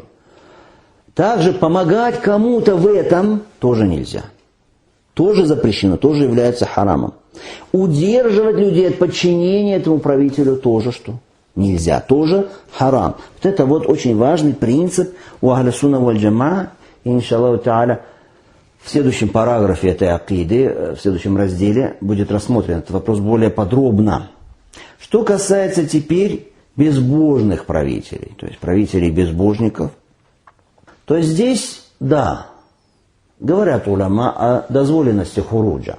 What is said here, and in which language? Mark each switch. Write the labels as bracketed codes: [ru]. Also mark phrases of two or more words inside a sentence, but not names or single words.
[ru] Также помогать кому-то в этом тоже нельзя. Тоже запрещено, тоже является харамом. Удерживать людей от подчинения этому правителю тоже что? Нельзя. Тоже харам. Вот это вот очень важный принцип у [ar] أهل السنة والجماعة. [ru] И, [ar] إن شاء الله تعالى, [ru] в следующем параграфе этой акиды, в следующем разделе, будет рассмотрен этот вопрос более подробно. Что касается теперь безбожных правителей, то есть правителей безбожников, то здесь, да, говорят уляма о дозволенности хуруджа.